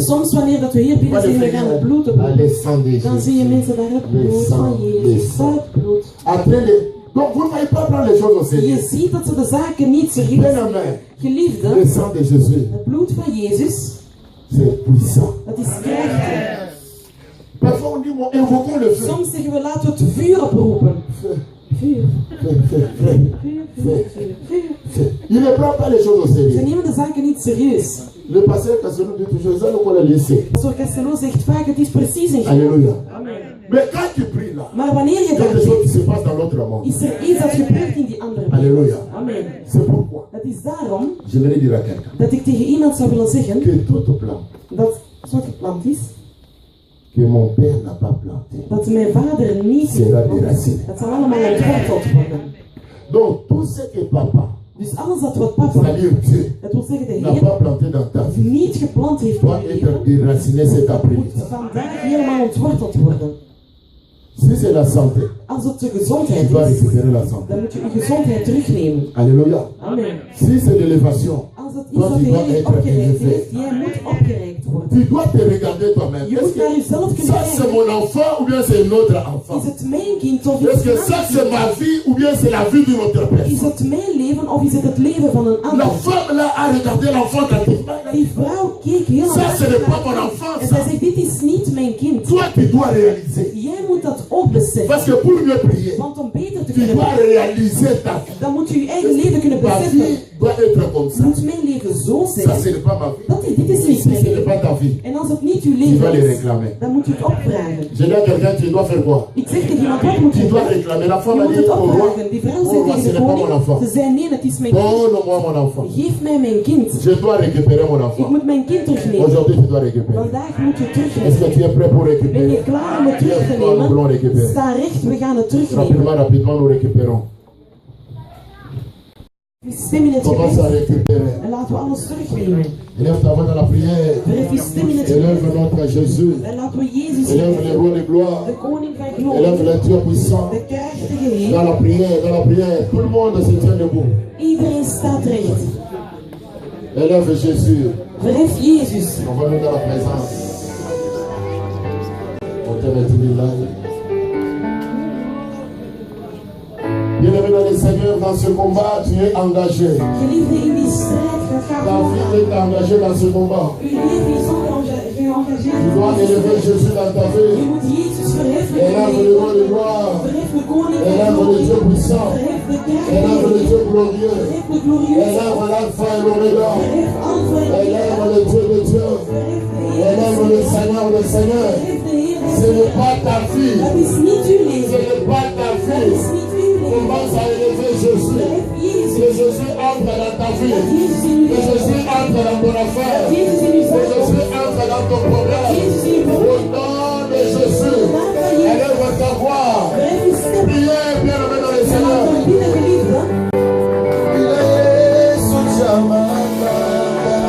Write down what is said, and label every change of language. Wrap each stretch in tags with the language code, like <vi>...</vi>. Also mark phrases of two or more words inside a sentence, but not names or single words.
<nl>Soms wanneer dat we hier binnen</nl> <fr>Pas de</fr> <nl>zijn, we gaan het bloed Ah, oproepen.</nl> <fr>le sang de</fr> <nl>Dan zie je</nl> <fr>Jésus.</fr> <nl>mensen daar het</nl> <fr>Le</fr> <nl>bloed</nl> <fr>sang,</fr> <nl>van</nl> <fr>le</fr> <nl>Jezus.</nl> <fr>sang.</fr> <nl>Het bloed.</nl> <fr>Après les... Donc vous ne voyez pas prendre les choses au</fr> <nl>Je</nl> <fr>sérieux.</fr> <nl>ziet dat ze de zaken niet serieus</nl> <fr>Bien</fr> <nl>nemen.</nl> <fr>amen.</fr> <nl>Geliefde,</nl> <fr>Le sang de Jésus,</fr> <nl>het bloed van Jezus,</nl> <fr>c'est puissant.</fr> <nl>dat is krachtig.</nl> <fr>Parfois on dit, bon, invoquons le feu.</fr> <nl>Soms zeggen we, laten we het vuur oproepen.</nl> <fr>Feu,</fr> <nl>Vuur,</nl> <fr>feu, feu, feu,</fr> <nl>vuur, vuur, vuur, vuur.</nl> <fr>feu. Il ne prend pas les choses au</fr> <nl>Ze</nl> <fr>sérieux.</fr> <nl>nemen de zaken niet serieus.</nl> <fr>Le pasteur Cassano dit toujours, ça nous connaît le lycée.</fr> <nl>Pastor Castello zegt vaak, het is precies een</nl> <fr>Alléluia.</fr> <nl>Amen.</nl> <fr>Mais quand tu pries là,</fr> <nl>Maar wanneer je</nl> <fr>il y a</fr> <nl>dat</nl> <fr>des choses qui</fr> <nl>doet,</nl> <fr>se passent dans l'autre monde.</fr> <nl>is er iets dat gebeurt in die andere wereld.</nl> <fr>Alléluia.</fr> <nl>Amen.</nl> <fr>C'est pourquoi</fr> <nl>Het is daarom</nl> <fr>j'aimerais dire à quelqu'un</fr> <nl>dat ik tegen iemand zou willen zeggen</nl> <fr>que toute plante</fr> <nl>dat zo'n geplant is,</nl> <fr>que mon père n'a pas plantée</fr> <nl>dat mijn vader niet</nl> <fr>sera</fr> <nl>geplant is.</nl> <fr>déracinée.</fr> <nl>Dat zal allemaal ontworteld worden.</nl> <fr>Donc tout ce que papa,</fr> <nl>Dus alles dat wat papa,</nl> <fr>c'est-à-dire Dieu,</fr> <nl>dat wil zeggen de</nl> <fr>n'a</fr> <nl>Heer,</nl> <fr>pas planté dans ta vie,</fr> <nl>niet geplant heeft in</nl> <fr>doit</fr> <nl>je</nl> <fr>être</fr> <nl>leven,</nl> <fr>déraciné cet après-midi.</fr> <nl>moet vandaag helemaal ontworteld worden.</nl> <fr>Si c'est la santé,</fr> <nl>Als het de</nl> <fr>tu</fr> <nl>gezondheid</nl> <fr>dois</fr> <nl>is,</nl> <fr>récupérer la santé.</fr> <nl>dan moet je je gezondheid terugnemen.</nl> <fr>Alléluia.</fr> <nl>Amen.</nl> <fr>Si c'est l'élévation,</fr> <nl>Als het is</nl> <fr>toi</fr> <nl>dat</nl> <fr>tu</fr> <nl>de</nl> <fr>dois</fr> <nl>Heer je</nl> <fr>être</fr> <nl>opgereikt</nl> <fr>élevé.</fr> <nl>heeft, jij moet opgereikt worden.</nl> <fr>Tu dois te regarder toi-même.</fr> <nl>Je</nl> <fr>Est-ce</fr> <nl>moet naar</nl> <fr>que</fr> <nl>jezelf kunnen</nl> <fr>ça c'est</fr> <nl>kijken.</nl> <fr>mon enfant ou bien c'est un autre enfant?</fr> <nl>Is het mijn kind of is</nl> <fr>Est-ce que</fr> <nl>het</nl> <fr>ça</fr> <nl>een</nl> <fr>c'est</fr> <nl>ander</nl> <fr>ma</fr> <nl>kind?</nl> <fr>vie ou bien c'est la vie d'une autre</fr> <nl>Is</nl> <fr>personne?</fr> <nl>het mijn leven of is het het leven van een</nl> <fr>La</fr> <nl>ander?</nl> <fr>femme là a regardé l'enfant attentivement.</fr> <nl>Die vrouw keek heel</nl> <fr>Ça ce n'est pas</fr> <nl>erg</nl> <fr>mon</fr> <nl>naar</nl> <fr>enfant</fr> <nl>en</nl> <fr>ça.</fr> <nl>zij zegt, dit is niet mijn kind.</nl> <fr>Toi tu dois réaliser.</fr> <nl>Jij moet dat ook beseffen.</nl> <fr>Parce que pour mieux prier,</fr> <nl>Want om beter te</nl> <fr>tu</fr> <nl>kunnen</nl> <fr>dois</fr> <nl>bidden,</nl> <fr>réaliser ta vie.</fr> <nl>dan moet je je eigen leven kunnen</nl> <fr>Ta</fr> <nl>beseffen.</nl> <fr>vie doit être comme ça.</fr> <nl>Moet mijn leven zo</nl> <fr>Ça</fr> <nl>zijn?</nl> <fr>ce n'est pas ma vie.</fr> <nl>Dit is niet</nl> <fr>Si</fr> <nl>mijn</nl> <fr>ce n'est</fr> <nl>leven.</nl> <fr>pas ta vie,</fr> <nl>En als het niet uw</nl> <fr>tu dois</fr> <nl>leven</nl> <fr>les</fr> <nl>is,</nl> <fr>réclamer.</fr> <nl>dan moet je het opvragen.</nl> <fr>Je dis à quelqu'un, tu dois faire quoi?</fr> <nl>Ik zeg tegen iemand, wat moet</nl> <fr>Tu</fr> <nl>je</nl> <fr>dois</fr> <nl>doen?</nl> <fr>réclamer. La</fr> <nl>Je</nl> <fr>femme a</fr> <nl>moet</nl> <fr>dit</fr> <nl>het</nl> <fr>au roi,</fr> <nl>opvragen. Die vrouw</nl> <fr>oh</fr> <nl>zei</nl> <fr>roi,</fr> <nl>tegen</nl> <fr>ce</fr> <nl>de</nl> <fr>n'est pas mon enfant.</fr> <nl>koning, ze zei nee, het is mijn kind.</nl> <fr>Donne-moi mon enfant.</fr> <nl>Geef mij mijn kind.</nl> <fr>Je dois récupérer mon</fr> <nl>Ik</nl> <fr>enfant.</fr> <nl>moet mijn kind terugnemen.</nl> <fr>Aujourd'hui, tu dois récupérer.</fr> <nl>Vandaag moet je</nl> <fr>Est-ce</fr> <nl>terugnemen.</nl> <fr>que tu es prêt pour</fr> <nl>Ben je</nl> <fr>récupérer?</fr> <nl>klaar om het terug te</nl> <fr>Nous voulons</fr> <nl>nemen?</nl> <fr>récupérer.</fr> <nl>Sta recht, we gaan het terugnemen.</nl> <fr>Rapidement, rapidement, nous récupérons.</fr> <nl>We stem in het</nl> <fr>Commence à</fr> <nl>gebed</nl> <fr>récupérer.</fr> <nl>en laten we alles terugnemen.</nl> <fr>Élève ta voix dans la prière.</fr> <nl>Verhef je stem in het gebed</nl> <fr>Élève notre Jésus.</fr> <nl>en laten we Jezus</nl> <fr>Élève le</fr> <nl>geven.</nl> <fr>roi de gloire.</fr> <nl>De koning van</nl> <fr>Élève</fr> <nl>glorie,</nl> <fr>le Dieu puissant.</fr> <nl>de krachtige</nl> <fr>Dans</fr> <nl>Heer.</nl> <fr>la prière, dans la prière. Tout le monde se tient debout.</fr> <nl>Iedereen staat recht.</nl> <fr>Élève Jésus.</fr> <nl>Verhef Jezus.</nl> <fr>On va nous dans la présence. On t'aime tout le monde. Bien-aimé dans le Seigneur, dans ce combat, tu es engagé.</fr> <nl>Geliefde, in die strijd gaat</nl> <fr>Ta vie est engagée dans ce combat.</fr> <nl>uw leven is geëngageerd.</nl> <fr>Tu dois élever Jésus dans ta</fr> <nl>Je</nl> <fr>vie.</fr> <nl>moet Jezus verheffen in</nl> <fr>Élève</fr> <nl>je</nl> <fr>le roi de</fr> <nl>leven.</nl> <fr>gloire.</fr> <nl>Verhef de koning van</nl> <fr>Élève le</fr> <nl>glorie.</nl> <fr>Dieu puissant.</fr> <nl>Verhef de</nl> <fr>Élève</fr> <nl>krachtige</nl> <fr>le</fr> <nl>Heer.</nl> <fr>Dieu glorieux.</fr> <nl>Verhef de glorieuze.</nl> <fr>Élève l'alpha et l'oméga.</fr> <nl>Verhef Alpha en</nl> <fr>Élève</fr> <nl>Omega.</nl> <fr>le Dieu de Dieu.</fr> <nl>Verhef de Heer.</nl> <fr>Élève le Seigneur, le Seigneur.</fr> <nl>Verhef de Heer.</nl> <fr>Ce n'est pas ta vie.</fr> <nl>Dat is niet uw</nl> <fr>Ce</fr> <nl>leven.</nl> <fr>n'est pas ta</fr> <nl>Dat</nl> <fr>vie.</fr> <nl>is niet uw leven.</nl> <fr>Commence à élever Jésus.</fr> <nl>Verhef Jezus.</nl> <fr>Que Jésus entre dans ta vie.</fr> <nl>Dat Jezus in uw</nl> <fr>Que</fr> <nl>leven.</nl> <fr>Jésus entre dans ton affaire.</fr> <nl>Dat Jezus in uw</nl> <fr>Que</fr> <nl>zaak</nl> <fr>Jésus</fr> <nl>komt.</nl> <fr>entre dans ton problème.</fr> <nl>Jezus in uw</nl> <fr>Au</fr> <nl>probleem.</nl> <fr>nom de Jésus.</fr> <nl>Naam van Jezus.</nl> <fr>Élève ta voix.</fr> <nl>Verhef uw stem.</nl> <fr>Priez, bien-aimé dans le</fr> <nl>En</nl> <fr>Seigneur.</fr> <nl>laten we bidden, geliefde.</nl> <fr>Il est sous Jamaica.</fr>